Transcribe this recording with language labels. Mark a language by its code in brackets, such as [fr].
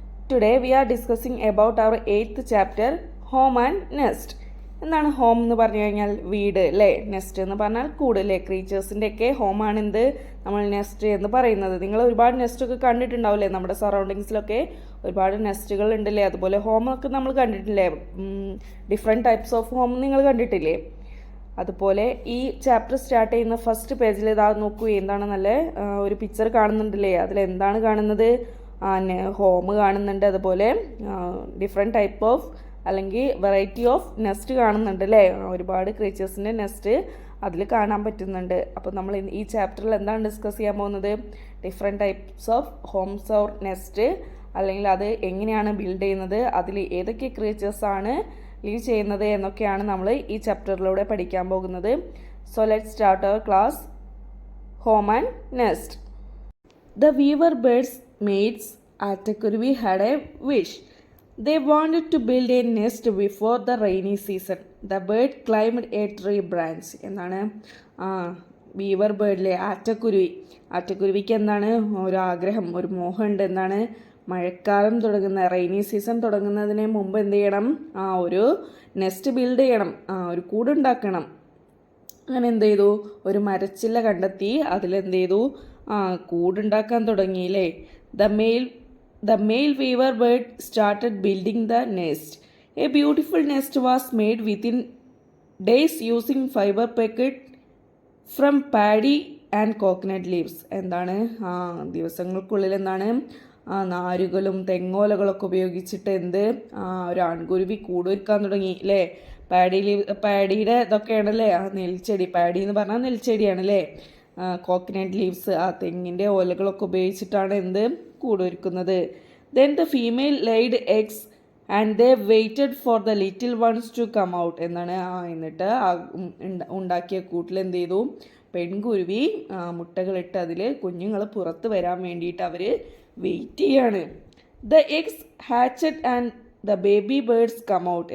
[en] Today we are discussing about our 8th chapter, Home and Nest. [ml] എന്താണ് home എന്ന് പറഞ്ഞു കഴിഞ്ഞാൽ വീട് അല്ലേ, നെസ്റ്റ് എന്ന് പറഞ്ഞാൽ കൂട് അല്ലേ. ക്രീച്ചേഴ്സിൻ്റെ ഒക്കെ ഹോമാണ് എന്ത് നമ്മൾ നെസ്റ്റ് എന്ന് പറയുന്നത്. നിങ്ങൾ ഒരുപാട് നെസ്റ്റൊക്കെ കണ്ടിട്ടുണ്ടാവില്ലേ, നമ്മുടെ സറൗണ്ടിങ്സിലൊക്കെ ഒരുപാട് നെസ്റ്റുകൾ ഉണ്ടല്ലേ. അതുപോലെ ഹോമൊക്കെ നമ്മൾ കണ്ടിട്ടില്ലേ, ഡിഫറെൻറ്റ് ടൈപ്സ് ഓഫ് ഹോം നിങ്ങൾ കണ്ടിട്ടില്ലേ. അതുപോലെ ഈ ചാപ്റ്റർ സ്റ്റാർട്ട് ചെയ്യുന്ന ഫസ്റ്റ് പേജിൽ ഇതാ നോക്കൂ, എന്താണ് നല്ല ഒരു പിക്ചർ കാണുന്നുണ്ടല്ലേ. അതിലെന്താണ് കാണുന്നത്, ഹോം കാണുന്നുണ്ട്. അതുപോലെ ഡിഫറെൻറ്റ് ടൈപ്പ് ഓഫ് അല്ലെങ്കിൽ വെറൈറ്റി ഓഫ് നെസ്റ്റ് കാണുന്നുണ്ട് അല്ലേ. ഒരുപാട് ക്രീച്ചേഴ്സിൻ്റെ നെസ്റ്റ് അതിൽ കാണാൻ പറ്റുന്നുണ്ട്. അപ്പോൾ നമ്മൾ ഈ ചാപ്റ്ററിൽ എന്താണ് ഡിസ്കസ് ചെയ്യാൻ പോകുന്നത്, different types of Holmes or nest, അല്ലെങ്കിൽ അത് എങ്ങനെയാണ് ബിൽഡ് ചെയ്യുന്നത്, അതിൽ ഏതൊക്കെ ക്രീച്ചേഴ്സാണ് ലീവ് ചെയ്യുന്നത് എന്നൊക്കെയാണ് നമ്മൾ ഈ ചാപ്റ്ററിലൂടെ പഠിക്കാൻ പോകുന്നത്. [en] So let start our class. Home and nest. The weaver birds maids ആറ്റക്കുരുവി had a wish. They wanted to build a nest before the rainy season. The bird climbed a tree branch. [ml] എന്താണ് weaver ബേർഡിലെ ആറ്റക്കുരുവിക്ക് എന്താണ് ഒരു ആഗ്രഹം, ഒരു മോഹമുണ്ട്. എന്താണ്, മഴക്കാലം തുടങ്ങുന്ന rainy season തുടങ്ങുന്നതിന് മുമ്പ് എന്ത് ചെയ്യണം, ഒരു നെസ്റ്റ് ബിൽഡ് ചെയ്യണം, ഒരു കൂടുണ്ടാക്കണം. അങ്ങനെ എന്ത് ചെയ്തു, ഒരു മരച്ചില്ല കണ്ടെത്തി അതിലെന്ത് ചെയ്തു, കൂടുണ്ടാക്കാൻ തുടങ്ങിയില്ലേ. [en] The male weaver bird started building the nest. A beautiful nest was made within days using fiber packet from paddy and coconut leaves. [ml] എന്താണ്, ദിവസങ്ങൾക്കുള്ളിൽ എന്താണ്, നാരുകളും തെങ്ങോലകളൊക്കെ ഉപയോഗിച്ചിട്ട് എന്ത് ഒരു ആൺകുരുവി കൂടൊരുക്കാൻ തുടങ്ങി അല്ലേ. പാഡിയുടെ ഇതൊക്കെയാണല്ലേ, നെൽച്ചെടി, പാഡി എന്ന് പറഞ്ഞാൽ നെൽച്ചെടിയാണല്ലേ. കോക്കനട്ട് ലീവ്സ്, തെങ്ങിൻ്റെ ഓലകളൊക്കെ ഉപയോഗിച്ചിട്ടാണ് എന്ത് കൂടൊരുക്കുന്നത്. [en] Then the female laid eggs and they waited for the little ones to come out. [ml] എന്താണ്, എന്നിട്ട് ഉണ്ടാക്കിയ കൂട്ടിൽ എന്ത് ചെയ്തു, പെൺകുരുവി മുട്ടകളിട്ട് അതിൽ കുഞ്ഞുങ്ങൾ പുറത്ത് വരാൻ വേണ്ടിയിട്ട് അവർ വെയിറ്റ് ചെയ്യാണ്. [en] The eggs hatched and the baby birds come out.